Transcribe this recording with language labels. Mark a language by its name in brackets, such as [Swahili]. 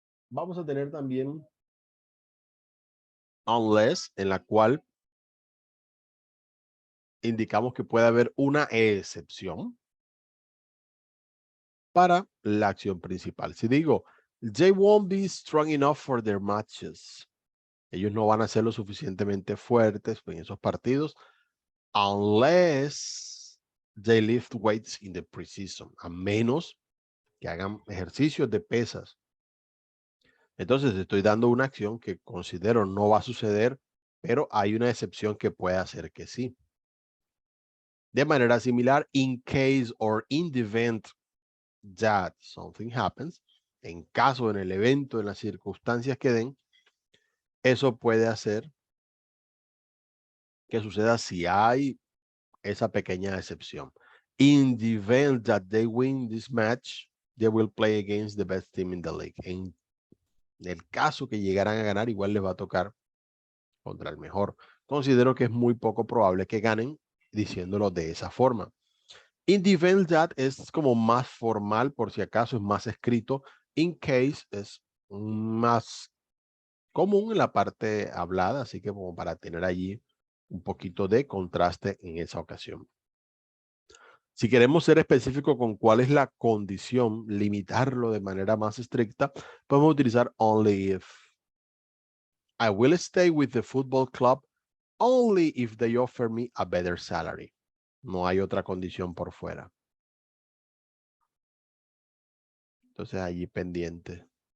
[Spanish] Vamos a tener también unless, en la cual indicamos que puede haber una excepción para la acción principal. Si digo, [English] they won't be strong enough for their matches. [Spanish] Ellos no van a ser lo suficientemente fuertes en esos partidos [English] unless they lift weights in the preseason, [Spanish] a menos que hagan ejercicios de pesas. Entonces estoy dando una acción que considero no va a suceder, pero hay una excepción que puede hacer que sí. De manera similar, [English] in case or in the event that something happens, [Spanish] en caso, en el evento, en las circunstancias que den, eso puede hacer que suceda si hay esa pequeña excepción. [English] In the event that they win this match, they will play against the best team in the league. [Spanish] En el caso que llegaran a ganar, igual les va a tocar contra el mejor. Considero que es muy poco probable que ganen diciéndolo de esa forma. In the event that es como más formal, por si acaso es más escrito. In case es más común en la parte hablada, así que como para tener allí un poquito de contraste en esa ocasión. Si queremos ser específicos con cuál es la condición, limitarlo de manera más estricta, podemos utilizar only if. [English] I will stay with the football club only if they offer me a better salary. [Spanish] No hay otra condición por fuera. Entonces allí pendiente.